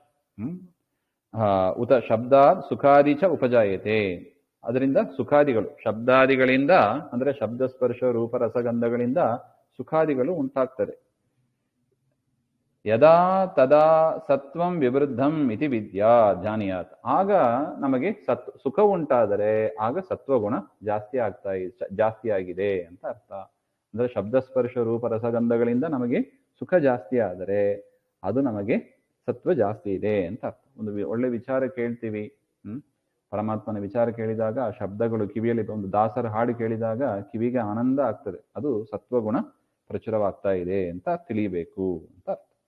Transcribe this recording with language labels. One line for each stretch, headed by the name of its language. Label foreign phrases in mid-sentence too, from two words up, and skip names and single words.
Sanskrit: ಉತ ಶಬ್ದಾದ್ ಸುಖಾದಿ ಚ ಉಪಜಾಯತೆ,
Kannada: ಅದರಿಂದ ಸುಖಾದಿಗಳು ಶಬ್ದಾದಿಗಳಿಂದ ಅಂದ್ರೆ ಶಬ್ದ ಸ್ಪರ್ಶ ರೂಪ ರಸಗಂಧಗಳಿಂದ ಸುಖಾದಿಗಳು ಉಂಟಾಗ್ತದೆ.
Sanskrit: ಯದಾ ತದಾ ಸತ್ವಂ ವಿವೃದ್ಧಂ ಇತಿ ವಿದ್ಯಾ ಜಾನಿಯಾತ್.
Kannada: ಆಗ ನಮಗೆ ಸುಖ ಉಂಟಾದರೆ ಆಗ ಸತ್ವಗುಣ ಜಾಸ್ತಿ ಆಗಿದೆ ಅಂತ ಅರ್ಥ. ಅಂದ್ರೆ ಶಬ್ದಸ್ಪರ್ಶ ರೂಪ ರಸಗಂಧಗಳಿಂದ ನಮಗೆ ಸುಖ ಜಾಸ್ತಿ ಆದರೆ ಅದು ನಮಗೆ ಸತ್ವ ಜಾಸ್ತಿ ಇದೆ ಅಂತ ಅರ್ಥ. ಒಂದು ಒಳ್ಳೆ ವಿಚಾರ ಕೇಳ್ತೀವಿ, ಪರಮಾತ್ಮನ ವಿಚಾರ ಕೇಳಿದಾಗ ಆ ಶಬ್ದಗಳು ಕಿವಿಯಲ್ಲಿ, ಒಂದು ದಾಸರ ಹಾಡು ಕೇಳಿದಾಗ ಕಿವಿಗೆ ಆನಂದ ಆಗ್ತದೆ, ಅದು ಸತ್ವಗುಣ ಪ್ರಚುರವಾಗ್ತಾ ಇದೆ ಅಂತ ತಿಳಿಬೇಕು ಅಂತ ಅರ್ಥ.